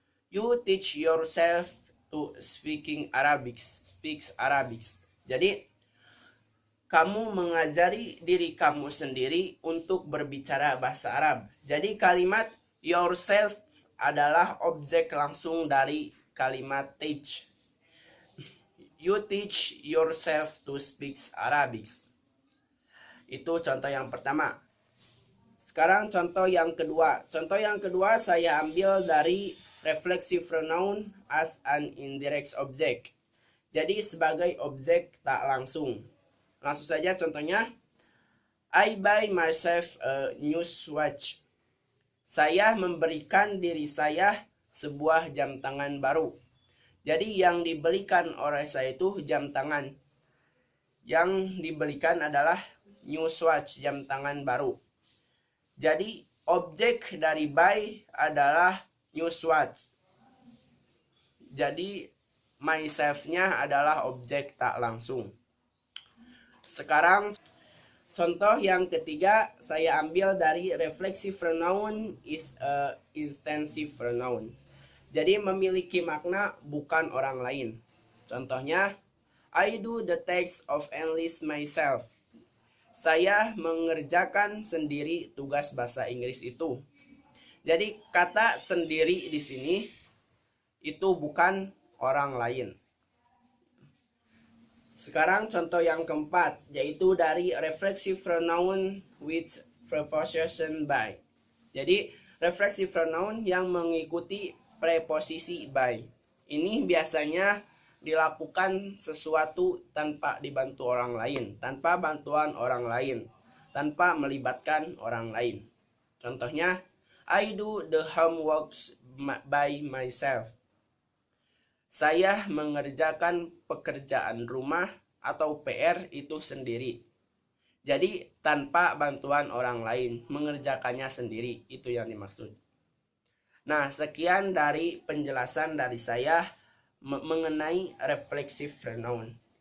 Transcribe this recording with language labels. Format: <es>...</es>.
<en>You teach yourself to speaking Arabic. Speaks Arabic.</en> <id>Jadi kamu mengajari diri kamu sendiri untuk berbicara bahasa Arab. Jadi kalimat yourself adalah objek langsung dari kalimat teach.</id> <en>You teach yourself to speak Arabic.</en> <id>Itu contoh yang pertama. Sekarang contoh yang kedua. Contoh yang kedua saya ambil dari</id> <en>reflexive pronoun as an indirect object.</en> <id>Jadi sebagai objek tak langsung. Langsung saja contohnya.</id> <en>I buy myself a new watch.</en> <id>Saya memberikan diri saya sebuah jam tangan baru. Jadi yang dibelikan oleh saya itu jam tangan. Yang dibelikan adalah new watch, jam tangan baru. Jadi objek dari buy adalah new watch. Jadi myself-nya adalah objek tak langsung. Sekarang contoh yang ketiga saya ambil dari</id> <en>reflexive pronoun is a intensive pronoun.</en> <id>Jadi memiliki makna bukan orang lain.</id> <en>Contohnya, I do the text of English myself.</en> <id>Saya mengerjakan sendiri tugas bahasa Inggris itu. Jadi kata sendiri di sini itu bukan orang lain. Sekarang contoh yang keempat, yaitu dari</id> <en>reflexive pronoun with preposition by.</en> <id>Jadi reflexive pronoun yang mengikuti preposisi by. Ini biasanya dilakukan sesuatu tanpa dibantu orang lain, tanpa bantuan orang lain, tanpa melibatkan orang lain.</id> <en>Contohnya, I do the homeworks by myself.</en> <id>Saya mengerjakan pekerjaan rumah atau PR itu sendiri. Jadi tanpa bantuan orang lain, mengerjakannya sendiri, itu yang dimaksud. Nah, sekian dari penjelasan dari saya mengenai reflexive pronoun.</id>